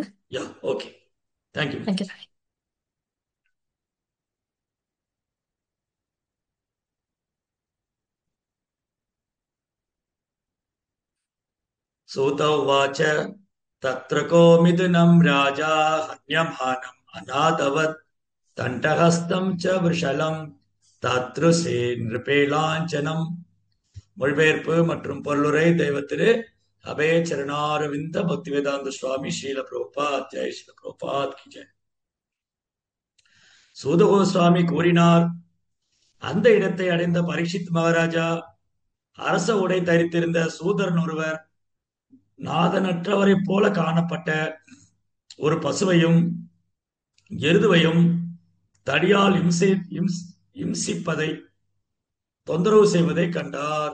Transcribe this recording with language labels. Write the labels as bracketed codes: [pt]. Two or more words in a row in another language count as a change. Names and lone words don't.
[en] Yeah, okay, thank you. தேங்க்யூ. [sa] सूत उवाच तत्र को मिथुनं राजा हन्यमानम् अनादवत् दण्डहस्तं च वृषलं ददृशे नृपलाञ्छनम्. [ta] மொழிபெயர்ப்பு மற்றும் பொருளுரை தெய்வத்திரு அபே சரணாரவிந்த பக்திவேதாந்த சுவாமி ஸ்ரீல பிரபுபாத். [hi] जय श्रील प्रभुपाद की जय. [ta] சூத கோஸ்வாமி கூறினார். அந்த இடத்தை அடைந்த பரீட்சித் மகாராஜா அரச உடை தரித்திருந்த சூதரன் ஒருவர் நாதனற்றவரைப் போல காணப்பட்ட ஒரு பசுவையும் எருதுவையும் தடியால் இம்சிப்பதை தொந்தரவு செய்வதை கண்டார்.